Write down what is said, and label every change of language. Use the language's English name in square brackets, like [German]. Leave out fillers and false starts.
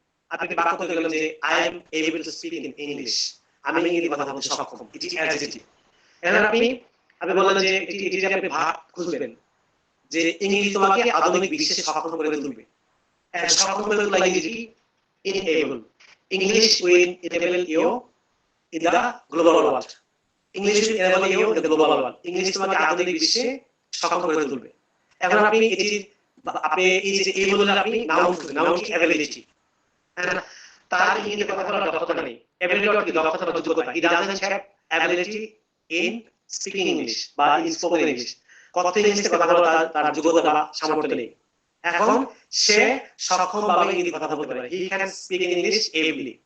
[Bangla] আপনি বাক্য তৈরি করলেন যে [English] I am able to speak in English, [Bangla] আমি ইংরেজি কথা বলতে সক্ষম, এটি অ্যাডজেক্টিভ। এখন আপনি বললেন যে এটি যে আপনি ভার্ব খুঁজবেন যে ইংরেজি তোমাকে আধুনিক বিশ্বে সক্ষম করে তুলবে। সক্ষম করে তোলা ইংরেজি enable. [English] English will enable you in the global world. English will enable you in the global world. [Bangla] English তোমাকে আধুনিক বিশ্বে সক্ষম করে তুলবে। এখন আপনি এই যে enable আপনি নাউন খুঁজবেন, নাউন কি? অ্যাবিলিটি। তার ইংরেজি কথা বলার দক্ষতা নেই। অ্যাবিলিটি অর্থ দক্ষতা বা যোগ্যতা। [English] He doesn't have ability in speaking English বা in spoken English. [Bangla] কথা ইংলিশে কথা বলার তার যোগ্যতা বা সামর্থ্য নেই। এখন সে সক্ষম ভাবে ইংরেজি কথা বলতে পারে। [English] He can speak English ably.